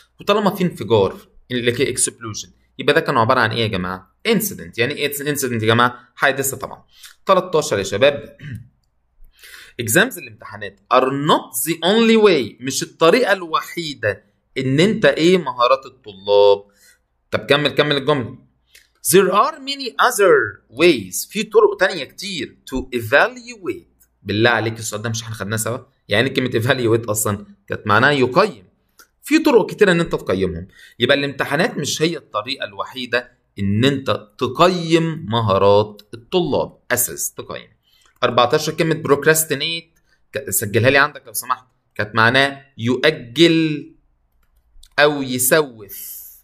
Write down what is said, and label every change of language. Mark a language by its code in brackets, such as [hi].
[ar] وطالما في انفجار اللي هي اكسبلوجن، يبقى ده كان عباره عن ايه يا جماعه؟ انسيدنت. يعني ايه انسيدنت يا جماعه؟ حادثه طبعا. 13 يا شباب exams الامتحانات [en] are not the only way، [ar] مش الطريقه الوحيده ان انت ايه مهارات الطلاب. طب كمل الجمله. [en] there are many other ways، [ar] في طرق تانية كتير [en] to evaluate. [ar] بالله عليك السؤال ده مش احنا خدناه سوا؟ يعني كلمه evaluate اصلا كانت معناها يقيم. في طرق كتير ان انت تقيمهم. يبقى الامتحانات مش هي الطريقه الوحيده ان انت تقيم مهارات الطلاب. اساس تقيم. 14 كلمه procrastinate، سجلها لي عندك لو سمحت، كانت معناه يؤجل او يسوف.